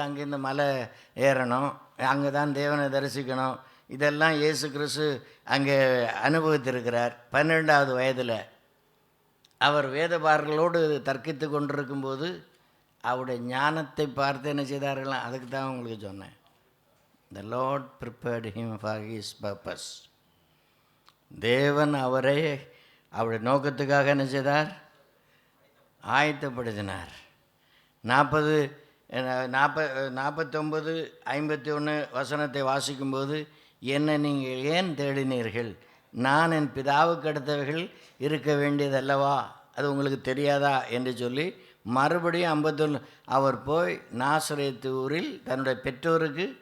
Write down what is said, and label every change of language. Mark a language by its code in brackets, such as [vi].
[ta] அங்கே இந்த மலை ஏறணும், அங்கே தான் தேவனை தரிசிக்கணும். இதெல்லாம் இயேசு கிறிஸ்து அங்கே அனுபவித்திருக்கிறார். 12வது வயதில் அவர் வேதபாரர்களோடு தர்க்கித்து கொண்டிருக்கும்போது அவருடைய ஞானத்தை பார்த்து என்ன செய்தார்களாம், அதுக்கு தான் உங்களுக்கு சொன்னேன். [en] The Lord prepared him for his purpose. [ta] தேவன் அவரை அவருடைய நோக்கத்துக்காக என்ன செய்தார், ஆயத்தப்படுத்தினார். 49 51 வசனத்தை வாசிக்கும்போது, என்னை நீங்கள் ஏன் தேடினீர்கள், நான் என் பிதாவுக்கு அடுத்தவர்கள் இருக்க வேண்டியது அல்லவா, அது உங்களுக்கு தெரியாதா என்று சொல்லி மறுபடியும் 51 அவர் போய் நாசரேத்து ஊரில் தன்னுடைய பெற்றோருக்கு